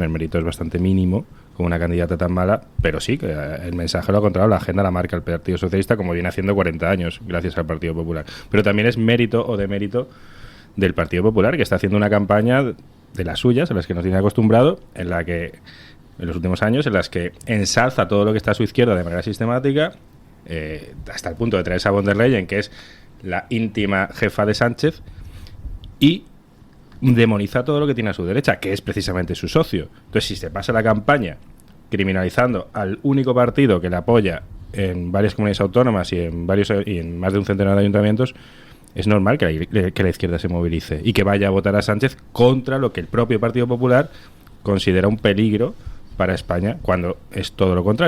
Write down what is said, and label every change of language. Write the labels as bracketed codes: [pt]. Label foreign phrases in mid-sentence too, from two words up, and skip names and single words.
[es] El mérito es bastante mínimo con una candidata tan mala, pero sí, que el mensaje lo ha controlado, la agenda la marca el Partido Socialista, como viene haciendo 40 años, gracias al Partido Popular. Pero también es mérito o demérito del Partido Popular, que está haciendo una campaña de las suyas, a las que nos tiene acostumbrado, en la que en los últimos años en las que ensalza todo lo que está a su izquierda de manera sistemática, hasta el punto de traer a von der Leyen, que es la íntima jefa de Sánchez, y demoniza todo lo que tiene a su derecha, que es precisamente su socio. Entonces, si se pasa la campaña criminalizando al único partido que le apoya en varias comunidades autónomas y en más de un centenar de ayuntamientos, es normal que la izquierda se movilice y que vaya a votar a Sánchez contra lo que el propio Partido Popular considera un peligro para España, cuando es todo lo contrario.